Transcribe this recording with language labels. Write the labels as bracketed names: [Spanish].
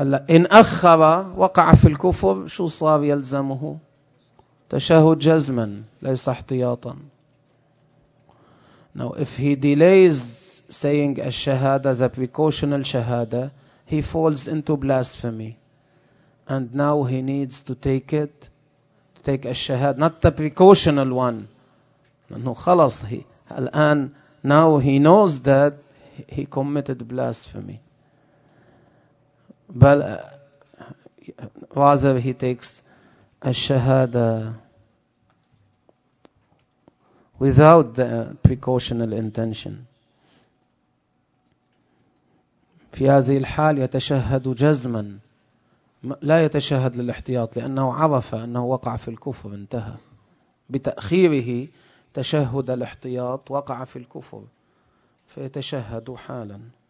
[Arabic] إن أخر وقع في الكفر شو صار يلزمه؟ تشهد جزما ليس احتياطا. [English] Now if he delays saying الشهاده, the precautional shahada, he falls into blasphemy. And now he needs to take it, to take الشهاده, not the precautional one. [Arabic] لأنه خلص الآن, [English] now he knows that he committed blasphemy. But rather he takes الشهاده without the precautional intention. [Arabic] في هذه الحال يتشهد جزما, لا يتشهد للاحتياط, لأنه عرف أنه وقع في الكفر, انتهى. بتأخيره تشهد الاحتياط وقع في الكفر فيتشهد حالا.